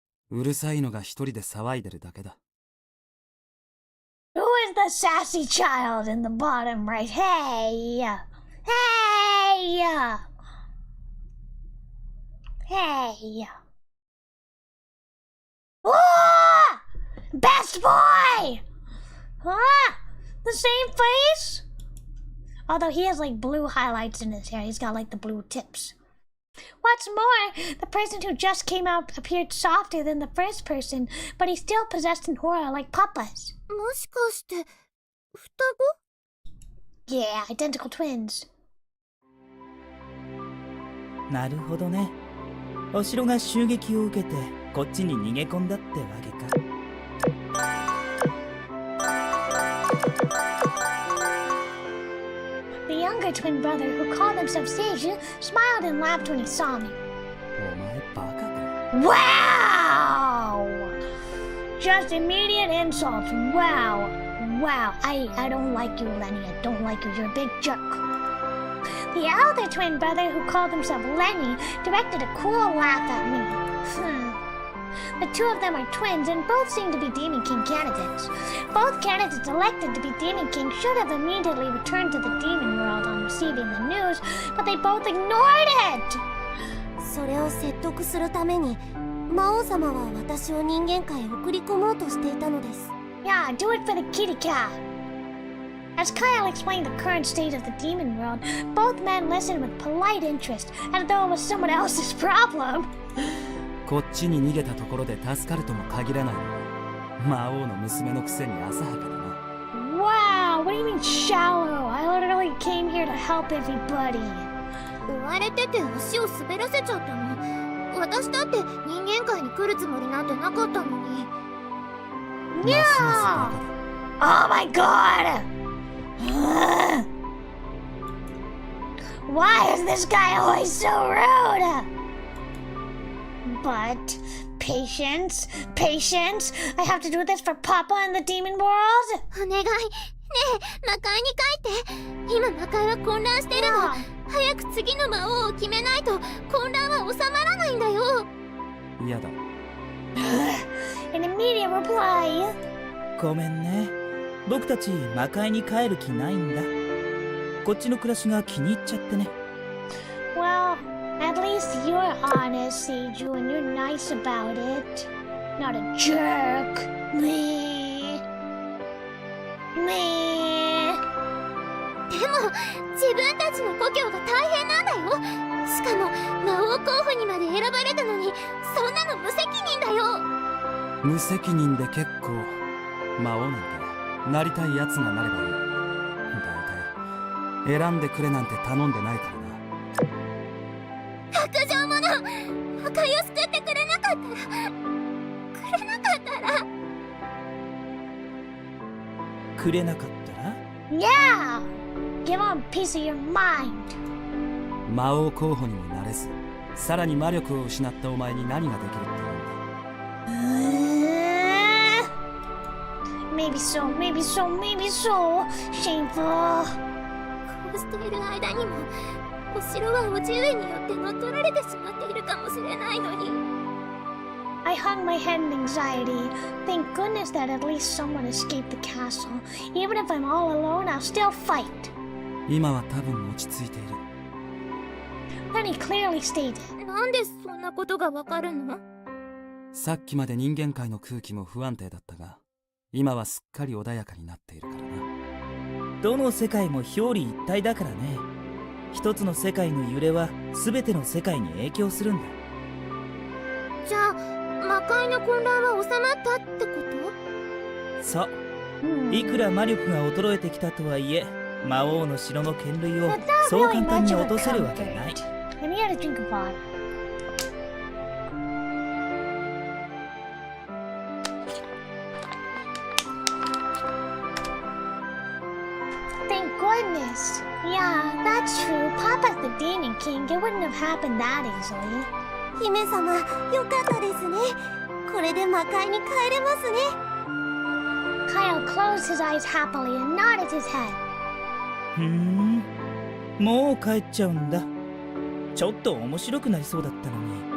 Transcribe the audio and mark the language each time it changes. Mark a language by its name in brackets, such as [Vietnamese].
[Japanese] うるさいのが一人で騒いでるだけだ。 [English] Who is the sassy child in the bottom right? Hey! Hey! Hey! Oh! Best boy! Huh? The same face? Although he has like blue highlights in his hair, he's got like the blue tips. What's more, the person who just came out appeared softer than the first person, but he still possessed an aura like Papa's. [Japanese] もしかして双子？ [English] Yeah, identical twins. [Japanese] なるほどね。お城が襲撃を受けてこっちに逃げ込んだってわけか。 [English] The younger twin brother, who called himself Seiju, smiled and laughed when he saw me. [Japanese] お前バカか。 [English] Wow! Just immediate insults. Wow. Wow. I don't like you, Lenny. I don't like you. You're a big jerk. The other twin brother, who called himself Lenny, directed a cool laugh at me. The two of them are twins and both seem to be Demon King candidates. Both candidates elected to be Demon King should have immediately returned to the demon world on receiving the news, but they both ignored it! [Japanese] それを説得するために魔王様は私を人間界へ送り込もうとしていたのです。 [English] Yeah, do it for the kitty cat. As Kyle explained the current state of the demon world, both men listened with polite interest, as though it was someone else's problem. [Japanese] こっちに逃げたところで助かるとも限らないの。魔王の娘のくせに浅はかだな。 [English] Wow, what do you mean shallow? I literally came here to help everybody. [Japanese] 追われてて足を滑らせちゃったの。私だって人間界に来るつもりなんてなかったのに。ますますバカだ。 [English] Oh my god! Why is this guy always so rude? But patience, patience. I have to do this for Papa in the demon world? [Japanese] お願い。ねえ、魔界に帰って。今魔界は混乱してるの。早く次の魔王を決めないと混乱は収まらないんだよ。嫌だ。 [English] An immediate reply. [Japanese] ごめんね。僕たち魔界に帰る気ないんだ。こっちの暮らしが気に入っちゃってね。 [English] Well, at least you're honest, Seiju, and you're nice about it. Not a jerk. Meh. Meh. [Japanese] でも自分たちの故郷が大変なんだよ。しかも魔王候補にまで選ばれたのにそんなの無責任だよ。無責任で結構。魔王なんてなりたいやつがなればいい。だいたい選んでくれなんて頼んでないからな。白状者、魔界を救ってくれなかったらくれなかったら [English] Yeah! Give him a piece of your mind. [Japanese] 魔王候補にもなれず、さらに魔力を失ったお前に何ができるって言うんだ。 [English] Maybe so, maybe so, maybe so. Shameful. [Japanese] こうしている間にもお城は叔父上によって乗っ取られてしまっているかもしれないのに。 [English] I hung my head in anxiety. Thank goodness that at least someone escaped the castle. Even if I'm all alone, I'll still fight. [Japanese] 今は多分落ち着いている。 [English] Then he clearly stated. [Japanese] なんでそんなことがわかるの？さっきまで人間界の空気も不安定だったが、今はすっかり穏やかになっているからな。どの世界も表裏一体だからね。一つの世界の揺れは全ての世界に影響するんだ。じゃあ魔界の混乱は収まったってこそう。いくら魔力が衰えてきたとはいえ、魔王の城の権類をそう簡単に落とせるわけない。 [English] Let me get a drink of water. Thank goodness. Yeah, that's true. Papa's the Demon King. It wouldn't have happened that easily. [Japanese] と？姫様、よかったですね。これで魔界に帰れますね。 [English] Kyle closed his eyes happily and nodded his head. [Japanese] もう帰っちゃうんだ。ちょっと面白くなりそうだったのに。